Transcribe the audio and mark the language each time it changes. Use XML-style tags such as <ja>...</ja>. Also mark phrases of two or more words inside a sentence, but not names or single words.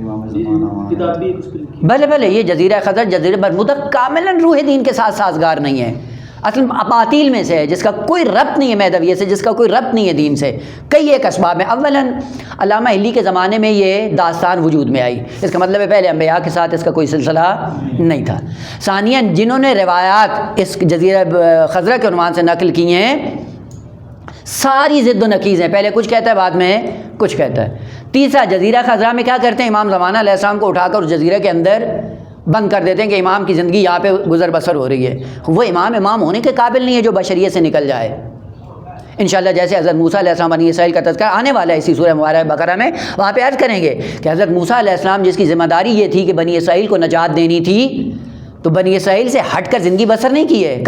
<ur>بھلے یہ جزیرہ خضر جزیرہ برمودا کاملاً روح دین کے ساتھ سازگار نہیں ہے، اصل اباطیل میں سے ہے، جس کا کوئی ربط نہیں ہے مہدویت سے، جس کا کوئی ربط نہیں ہے دین سے۔ کئی ایک اسباب میں، اولاً علامہ ہلی کے زمانے میں یہ داستان وجود میں آئی، اس کا مطلب ہے پہلے انبیاء کے ساتھ اس کا کوئی سلسلہ نہیں تھا۔ ثانیاً جنہوں نے روایات اس جزیرہ خضرا کے عنوان سے نقل کی ہیں ساری ضد و نقیض ہیں، پہلے کچھ کہتا ہے بعد میں کچھ کہتا ہے۔ تیسرا جزیرہ خضرا میں کیا کرتے ہیں، امام زمانہ علیہ السلام کو اٹھا کر اس جزیرے کے اندر بند کر دیتے ہیں کہ امام کی زندگی یہاں پہ گزر بسر ہو رہی ہے۔ وہ امام ہونے کے قابل نہیں ہے جو بشریت سے نکل جائے۔ انشاءاللہ جیسے حضرت موسیٰ علیہ السلام بنی اسرائیل کا تذکرہ آنے والا ہے اسی سورہ مبارکہ بقرہ میں، وہاں پہ عرض کریں گے کہ حضرت موسیٰ علیہ السلام جس کی ذمہ داری یہ تھی کہ بنی اسرائیل کو نجات دینی تھی، تو بنی اسرائیل سے ہٹ کر زندگی بسر نہیں کی ہے۔</ur>